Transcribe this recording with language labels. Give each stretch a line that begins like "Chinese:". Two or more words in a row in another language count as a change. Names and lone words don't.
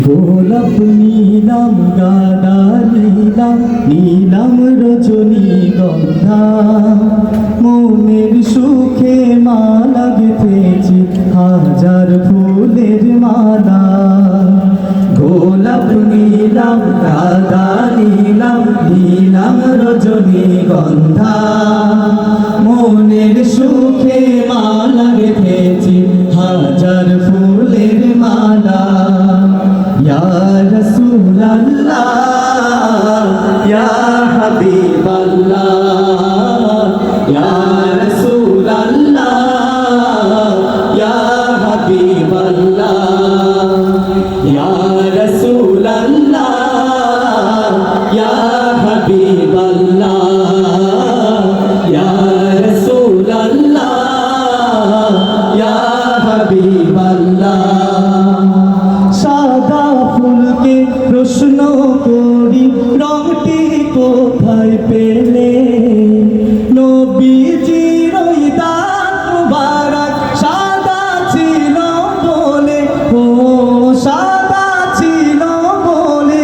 Bangla: গোলাপ নীলাম গাদা নীলাম নীলাম রজনীগন্ধা মনের সুখে মালা গেঁথেছি হাজার ফুলের মালা। গোলাপ নীলাম গাদা নীলাম নীলাম রজনীগন্ধা মনের সুখে মালা গেঁথেছি হাজার ফুলের মালা।
Arabic: يا رسول الله يا حبيب الله يا رسول الله يا حبيب الله يا رسول الله يا حبيب الله يا رسول الله يا حبيب الله.
Bangla: সাদা ফুলকে প্রশ্ন করি রংটি কোথায় পেলে নবীজির ওই দাঁত মুবারক সাদা ছিল বলে ও সাদা ছিল বলে।